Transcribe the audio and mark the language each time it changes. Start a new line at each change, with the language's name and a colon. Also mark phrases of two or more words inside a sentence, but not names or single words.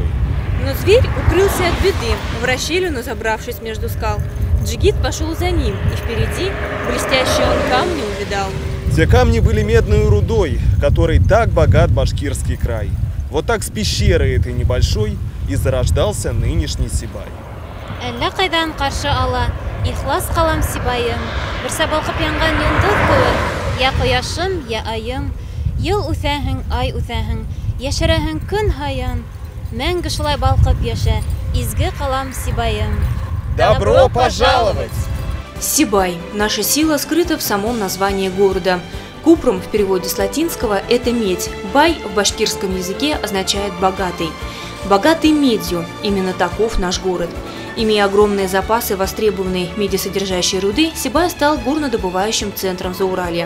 Russian: Но зверь укрылся от беды, в расщелину забравшись между скал. Джигит пошел за ним, и впереди блестящие он камни увидал. Те камни были медной рудой, которой так богат башкирский край. Вот так с пещеры этой небольшой и зарождался нынешний Сибай.
Bashkir: Әллә кайдан каршы ала, ихлас калам Сибайым. Берсе балкып янган йондыз кебек, я кояшым, я айым. Ел үтәһең, ай үтәһең, яшәрәһең көн һаян. Мәңге шулай балкып яшә, изге калам Сибайым.
Russian: Добро пожаловать! Сибай. Наша сила скрыта в самом названии города. Купрум в переводе с латинского – это медь. Бай в башкирском языке означает «богатый». Богатый медью – именно таков наш город. Имея огромные запасы востребованной медисодержащей руды, Сибай стал горнодобывающим центром Зауралья.